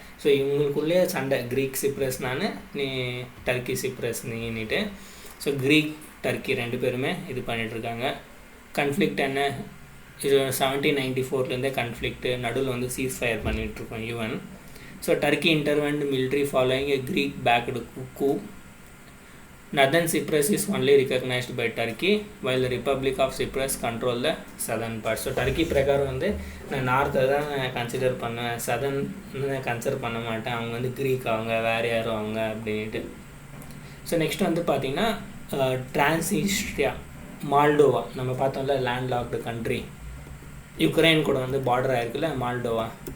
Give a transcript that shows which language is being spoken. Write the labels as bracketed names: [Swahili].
[Tamil] So இவங்களுக்குள்ளே சண்டை, creek Cyprus நீ Turkey Cyprus நீன்னுட்டு. So creek Turkey ரெண்டு பேருமே இது பண்ணிகிட்ருக்காங்க. கன்ஃப்ளிக்ட் என்ன, இது 1794 கன்ஃப்ளிக்ட்டு. நடுவில் வந்து சீஸ் ஃபயர் பண்ணிகிட்ருக்கோம் even. [English] So Turkey intervened military following a Greek backed coup. Northern Cyprus is only recognized by Turkey, while the Republic of Cyprus control the southern part. [Tamil] So Turkey பிரகாரம் வந்து நான் நார்த்தை தான் கன்சிடர் பண்ணுவேன், சதர்ன் கன்சிடர் பண்ண மாட்டேன். அவங்க வந்து க்ரீக், அவங்க வேறு யாரும் அவங்க அப்படின்ட்டு. ஸோ நெக்ஸ்ட் வந்து பார்த்திங்கன்னா டிரான்ஸ்னிஸ்ட்ரியா, மால்டோவா. நம்ம பார்த்தோம்ல லேண்ட் லாக்டு கண்ட்ரி, யுக்ரைன் கூட வந்து பார்டர் ஆயிருக்குல்ல மால்டோவா.